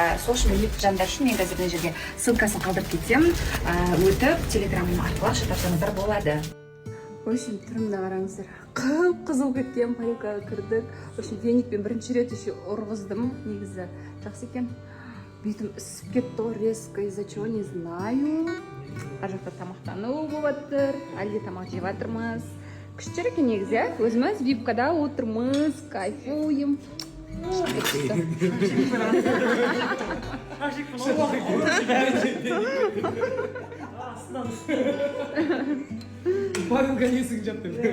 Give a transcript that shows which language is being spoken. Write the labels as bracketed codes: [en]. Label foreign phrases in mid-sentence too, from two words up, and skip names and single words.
[kk] Сол үшін білмейтін жандар үшін мен қазір мына жерге ссылкасын қалдырып кетемін. Өтіп телеграм арқылы ақша тапсаңыздар болады. [ru] В общем, [kk] түрімді қараңыздар. Қып-қызыл кеткен, парилкаға кірдік. [ru] В общем, [kk] веникпен бірінші рет еще ұрғыздым. Негізі жақсы екен. Бетім ісіп кетті ғой резко, [ru] из-за чего не знаю. [kk] Ар жақта тамақтану болып жатыр. Әлде тамақ жеп жатырмыз. Күштер екен негізі, өзіміз випкада отырмыз, кайфуем. Парилка несің жаттым.